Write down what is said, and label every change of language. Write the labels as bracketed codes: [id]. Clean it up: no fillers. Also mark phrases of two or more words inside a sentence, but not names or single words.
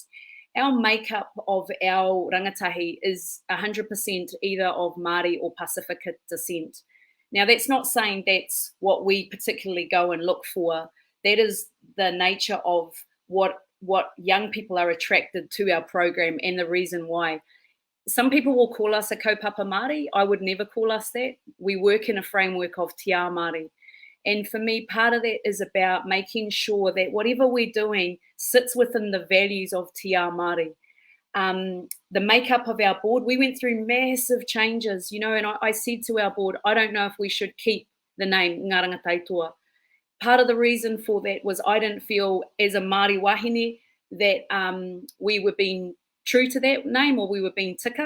[en] Our makeup of our rangatahi is 100% either of Māori or Pasifika descent. Now, that's not saying that's what we particularly go and look for. That is the nature of what young people are attracted to our program and the reason why. Some people will call us a [mi] kaupapa Māori. [en] I would never call us that. We work in a framework of [mi] te ao Māori. [en] And for me, part of that is about making sure that whatever we're doing sits within the values of [mi] te ao Māori. [en] The makeup of our board, we went through massive changes, you know, and I said to our board, I don't know if we should keep the name Ngā Rangatahi Toa. Part of the reason for that was I didn't feel as a [mi] Māori wahine [en] that we were being true to that name or we were being tika.